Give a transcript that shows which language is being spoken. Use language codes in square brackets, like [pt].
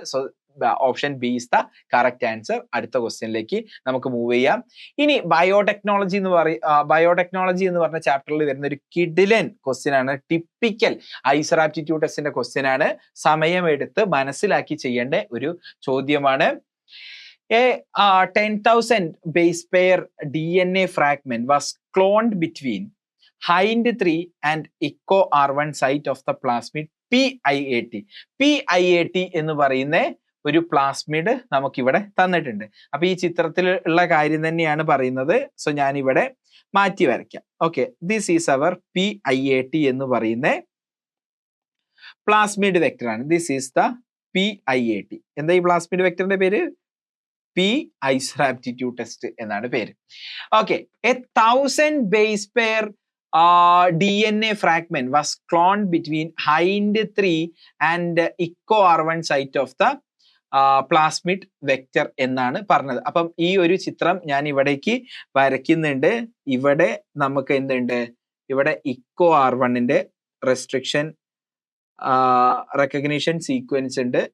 [en] So option B is the correct answer. [ml] അടുത്ത ക്വസ്റ്റ്യനിലേക്ക് നമുക്ക് മൂവ് ചെയ്യാം. ഇനി ബയോടെക്നോളജി എന്ന് പറഞ്ഞ ചാപ്റ്ററിൽ വരുന്ന ഒരു കിഡിലൻ ക്വസ്റ്റ്യൻ ആണ്. ടിപ്പിക്കൽ ഐസർ ആപ്റ്റിറ്റ്യൂഡ് ടെസ്റ്റിന്റെ ക്വസ്റ്റ്യൻ ആണ്. സമയമെടുത്ത് മനസ്സിലാക്കി ചെയ്യേണ്ട ഒരു ചോദ്യമാണ്. [en] A 10,000 base pair DNA fragment was cloned between hind 3 and echo R1 site of the plasmid PIAT. [ml] PIAT എന്ന് പറയുന്ന ഒരു പ്ലാസ്മിഡ് നമുക്കിവിടെ തന്നിട്ടുണ്ട്. അപ്പൊ ഈ ചിത്രത്തിൽ ഉള്ള കാര്യം തന്നെയാണ് പറയുന്നത്. സോ ഞാൻ ഇവിടെ മാറ്റി വരയ്ക്കാം. Okay, [en] this is our [ml] PIAT എന്ന് പറയുന്ന പ്ലാസ്മിഡ് വെക്ടർ ആണ്. [en] this is the [ml] PIAT. എന്താ ഈ പ്ലാസ്മിഡ് വെക്ടറിന്റെ പേര്? പി ഐസർ ആപ്റ്റിറ്റ്യൂഡ് ടെസ്റ്റ് എന്നാണ് പേര്. [en] okay, 1,000 base pair DNA fragment was cloned between hind 3 and echo R1 site of the plasmid vector [ml] എന്നാണ് പറഞ്ഞത്. അപ്പം ഈ ഒരു ചിത്രം ഞാൻ ഇവിടേക്ക് വരയ്ക്കുന്നുണ്ട്. ഇവിടെ നമുക്ക് എന്തുണ്ട്? ഇവിടെ ഇക്കോ R1ന്റെ റെസ്ട്രിക്ഷൻ റെക്കഗ്നിഷൻ സീക്വൻസ് ഉണ്ട്.